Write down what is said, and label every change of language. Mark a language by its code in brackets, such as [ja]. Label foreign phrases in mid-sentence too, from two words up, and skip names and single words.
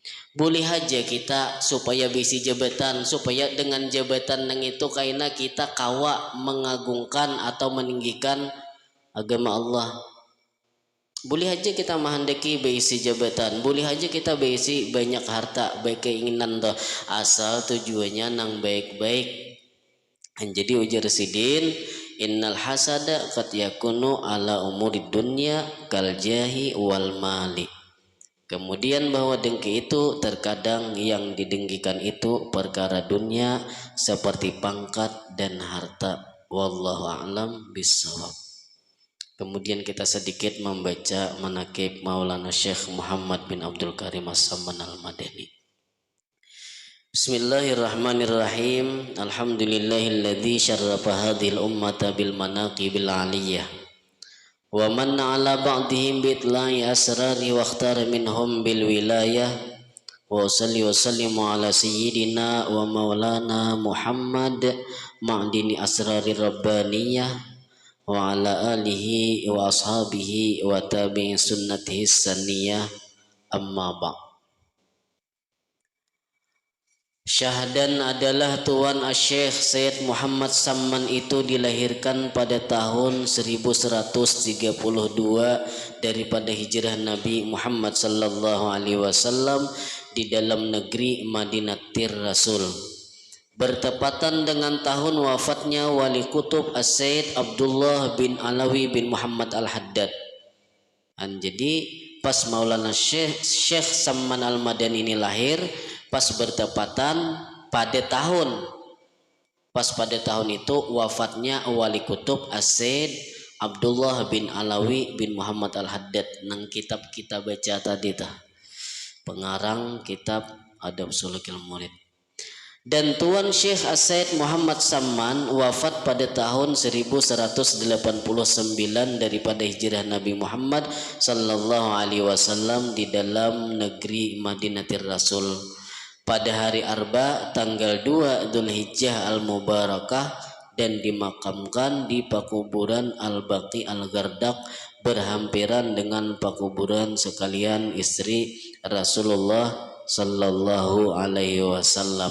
[bjn] Boleh aja kita supaya bisi jabatan, supaya dengan jabatan nang itu kaina kita kawa mengagungkan atau meninggikan agama Allah. Boleh aja kita menghendaki bisi jabatan, boleh aja kita bisi banyak harta, baik keinginan toh, asal tujuannya nang baik-baik. Jadi ujar sidin, [ar] إن الحسد قد يكون على أمور الدنيا كالجاه والمال. [ms] Kemudian bahwa dengki itu terkadang yang didengkikan itu perkara dunia seperti pangkat dan harta. [ar] والله أعلم بالصواب. [id] Kemudian kita sedikit membaca manaqib Maulana Syekh Muhammad bin Abdul Karim As-Samman Al-Madani. [ar] بسم الله الرحمن الرحيم. الحمد لله الذي شرف هذه الأمة بالمناقب العالية. ومن على بعضهم باطلاع الأسرار واختار منهم بالولاية وسلم على سيدنا ومولانا محمد معدن الأسرار الربانية وعلى آله وأصحابه وتابعي سنته السنية أما بع'. [ms] Syahdan adalah Tuan Syekh Sayyid Muhammad Samman itu dilahirkan pada tahun 1132 daripada hijrah Nabi Muhammad [ar] صلى الله عليه وسلم [ms] di dalam negeri Madinatir Rasul. Bertepatan dengan tahun wafatnya Wali Kutub As-Sayyid Abdullah bin Alawi bin Muhammad Al-Haddad. [bjn] Jadi pas Maulana Syekh Samman Al-Madani ini lahir, pas bertepatan pada tahun itu wafatnya Wali Kutub As-Sayyid Abdullah bin Alawi bin Muhammad Al-Haddad. Nang kitab kita baca tadi pengarang kitab Adab Sulukil Murid. [ms] Dan Tuan Syekh As-Sayyid Muhammad Samman wafat pada tahun 1189 daripada hijrah Nabi Muhammad [ar] صلى الله عليه وسلم [ms] di dalam negeri Madinatir Rasul. Pada hari Arba tanggal 2 Dzulhijjah Al-Mubarakah dan dimakamkan di pakuburan Al-Baqi Al-Ghardak berhampiran dengan pakuburan sekalian istri Rasulullah [ar] صلى الله عليه وسلم.